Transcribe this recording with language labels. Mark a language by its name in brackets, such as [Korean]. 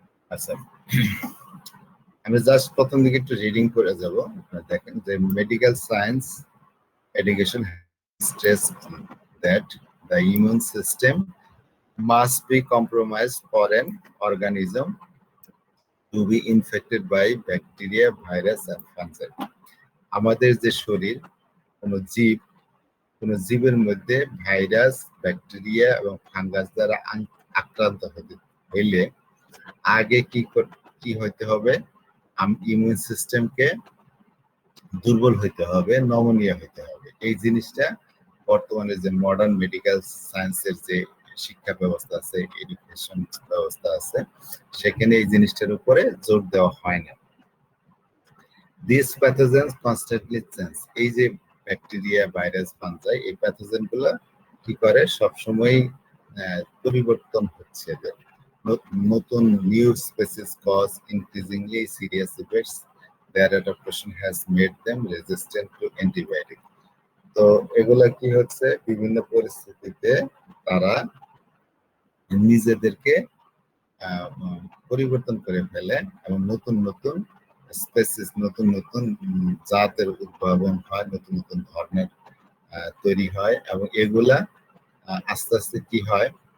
[Bangla] আচ্ছা, আমি জাস্ট প্রথম দিকে একটু রিডিং করে যাব। আপনারা দেখেন যে medical science [English] education stressed that the immune system must be compromised for an organism to be infected by bacteria, virus and fungi. [Bangla] আমাদের যে শরীর, কোন জীবের মধ্যে ভাইরাস, ব্যাকটেরিয়া এবং ফাঙ্গাস দ্বারা আক্রান্ত হইলে আগে কি হইতে হবে? ইমিউন সিস্টেমকে দুর্বল হইতে হবে, নমনীয় হইতে হবে। এই জিনিসটা বর্তমানে যে মডার্ন মেডিকেল সায়েন্সের যে শিক্ষা ব্যবস্থা আছে, এডুকেশন ব্যবস্থা আছে, সেখানে এই জিনিসটার উপরে জোর দেওয়া হয় না। [English] This pathogens constantly change. [Bangla] এই যে ব্যাকটেরিয়া, ভাইরাস, ফাঙ্গাই, এই প্যাথোজেন গুলো কি করে? সবসময় পরিবর্তন হচ্ছে। [English] নতুন new species cause increasingly serious effects. Their adaptation has made them resistant to antibiotic. [Bangla] তো এগুলা কি হচ্ছে? বিভিন্ন পরিস্থিতিতে তারা নিজেদেরকে পরিবর্তন করে ফেলে এবং নতুন নতুন স্পেসিস, নতুন নতুন জাতের উদ্ভাবন হয়, নতুন নতুন ধরনের তৈরি হয় এবং এগুলা আস্তে আস্তে কি হয়?